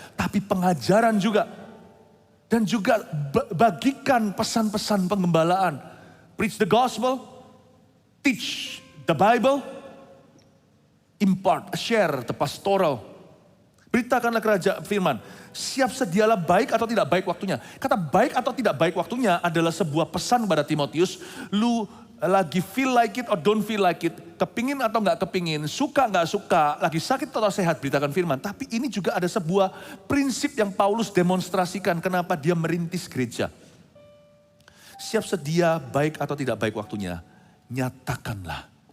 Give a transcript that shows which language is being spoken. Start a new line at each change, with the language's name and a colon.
Indonesian: Tapi pengajaran juga. Dan juga bagikan pesan-pesan pengembalaan.
English: Preach the gospel. Teach the Bible. Impart, share the pastoral.
Indonesian: Beritakanlah kerajaan firman. Siap sedialah baik atau tidak baik waktunya. Kata baik atau tidak baik waktunya adalah sebuah pesan pada Timotius. Lu lagi
English: feel like it or don't feel like it.
Indonesian: Kepingin atau gak kepingin, suka gak suka, lagi sakit atau sehat, beritakan firman. Tapi ini juga ada sebuah prinsip yang Paulus demonstrasikan kenapa dia merintis gereja. Siap sedia baik atau tidak baik waktunya, nyatakanlah.